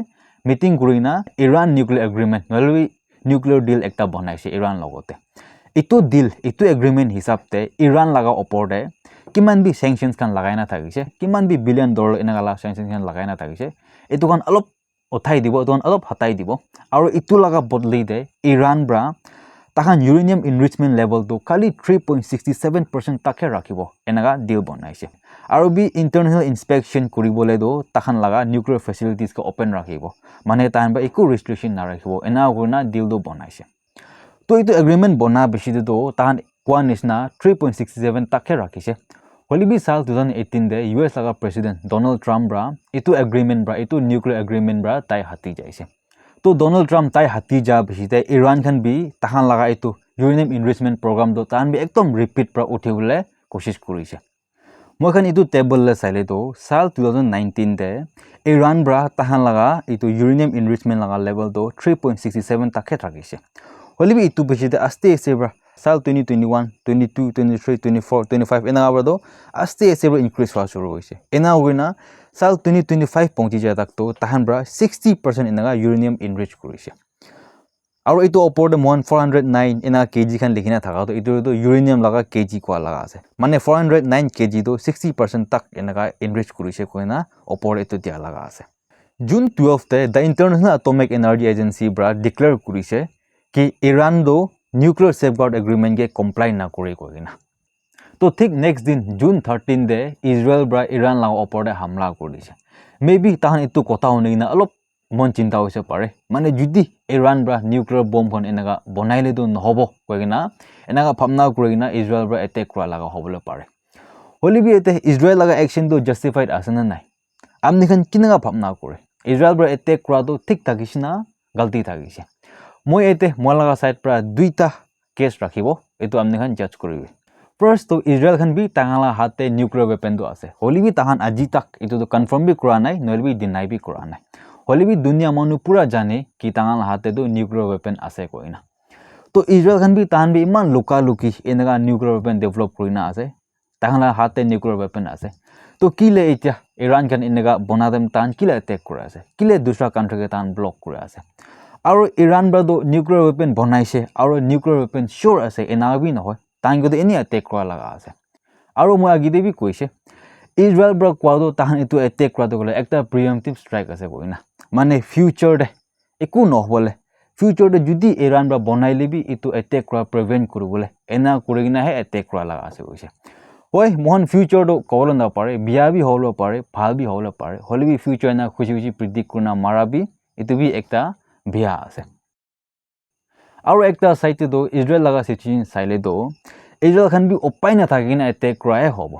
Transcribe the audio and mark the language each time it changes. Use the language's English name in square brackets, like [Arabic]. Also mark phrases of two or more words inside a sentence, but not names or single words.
[Naga Pidgin] Meeting kurina Iran [English] nuclear agreement [Naga Pidgin] nolwi [English] nuclear deal [Naga Pidgin] ekta banaise Iran logote. Itu deal itu agreement hisab te Iran laga opor de kiman bi sanctions kan lagai na thakise kiman bi $1 billion enaka la sanctions kan lagai na thakise itu kan alop othai dibo itu kan alop hatai dibo aro itu laga bodli de Iran bra tahan [English] uranium enrichment level [Naga Pidgin] to kali 3.67% takhe rakhibo enaka deal banaise aro bi [English] international inspection [Naga Pidgin] kuribole do tahan laga [English] nuclear facilities [Naga Pidgin] ko open rakhibo mane tahan ba eku restriction na rakhibo ena guna deal do banaise to itu agreement bana bishi do tahan kwa nisna 3.67 takhe rakhise holi bi sal 2018 de US laga president Donald Trump bra itu agreement bra itu [English] nuclear agreement [Naga Pidgin] bra tai hati jaise. To Donald Trump tai hati ja bishite Iran kan bi tahan laga itu [English] uranium enrichment program [Naga Pidgin] do tahan bi ekdom repeat pra uthibole koshish kurise. Moi kan itu table le saile do sal 2019 de Iran bra tahan laga itu [English] uranium enrichment [Naga Pidgin] laga level do 3.67 takhe thakise. Holi bi itu bishite aste ase bra sal 2021 22 23 24 25 ena bra do aste ase bra increase hua shuru hoise. Ena hoina sal 2025 pongti ja tak to tahan bra 60% enaga uranium enrich kurise. Aro itu opor de 409 ena kg kan likhina thaka to itu to uranium laga kg kwa laga ase. Mane 409 kg to 60% tak enaga enrich kurise koina opor itu dia laga ase. June 12 te the International Atomic Energy Agency bra declare kurise ki Iran do [English] nuclear safeguard agreement [Naga Pidgin] ke comply na kore koina. To thik next din June 13 de Israel bra Iran laga opor de hamla korise. Maybe tahan itu kotha hone na alop mon chinta hoise pare mane judi Iran bra [English] nuclear bomb [Naga Pidgin] kon enaga bonaile do nohobo koina enaga phamna kurina Israel bra attack kura laga hobole pare. Holi bi ete Israel laga action do justified asana nai. Amni khan kinaga phamna kore. Israel bra attack kura do thik thakisina galti thakise. Moi ete molaga side pra duita case rakhibo etu amni khan judge koribe. First to Israel khan bi tangala hate [English] nuclear weapon [Naga Pidgin] do ase. Holi bi tahan aji tak etu to confirm bi kura nai noil bi deny bi kura nai. Holi bi dunia manu pura jane ki tangala hate do [English] nuclear weapon [Naga Pidgin] ase koina. To Israel khan bi tahan bi iman luka luki enaga [English] nuclear weapon develop [Naga Pidgin] korina ase. Tangala hate [English] nuclear weapon [Naga Pidgin] ase. To kile etia Iran khan enaga bonadem tan kile attack kura ase. Kile dusra country ke tan block kura ase. Aro Iran bra do [English] nuclear weapon [Naga Pidgin] bonaise aro [English] nuclear weapon [Naga Pidgin] sure ase enaga bi nohoy tan godo any attack kura laga ase. Aro moi agide bi koise Israel bra kwado tahan itu attack kura do gole ekta [English] preemptive strike [Naga Pidgin] ase koina. Mane future de eku nohbole future de judi Iran bra bonaile bi itu attack kura prevent kurubole ena kurigina he attack kura laga ase koise. Hoy mohan future do kobolo na pare biya bi holo pare phal bi holo pare holi bi future na khushi predict kurna mara bi itu bi ekta biya ase. Aro ekta side do Israel laga situation saile do Israel khan bi opai na thakina attack kura he hobo.